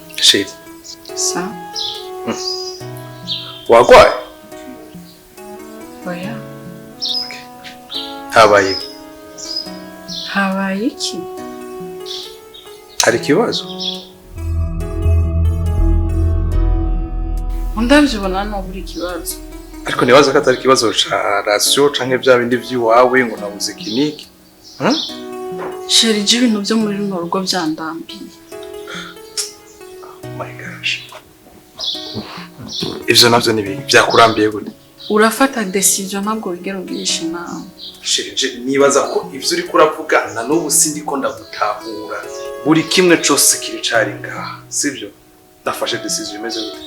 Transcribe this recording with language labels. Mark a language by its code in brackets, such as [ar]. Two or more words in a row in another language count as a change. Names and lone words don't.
[rn] Sheri, Sa? wagwaye? Oya. Habaye. Habaye iki? Hari ikibazo? Ndavyibona no buri kibazo. Ariko nibaza ko atari ikibazo ca rasyo canke vya bindi vy'iwawe ngo nabuze kiniki. Sheri, je ibintu byo muri runo rugo vyandambiye. [en] Oh my gosh. [rn] Ivyo navyo ni ibintu vyakurambiye gute? Urafata decision ntabwo wigera ugirisha inama. Sheri, je nibaza ko ivyo uri kuravuga na n'ubu sindiko ndagutahura. Buri kimwe cose kiri cari ngaha, sivyo? Ndafashe decision imeze gute?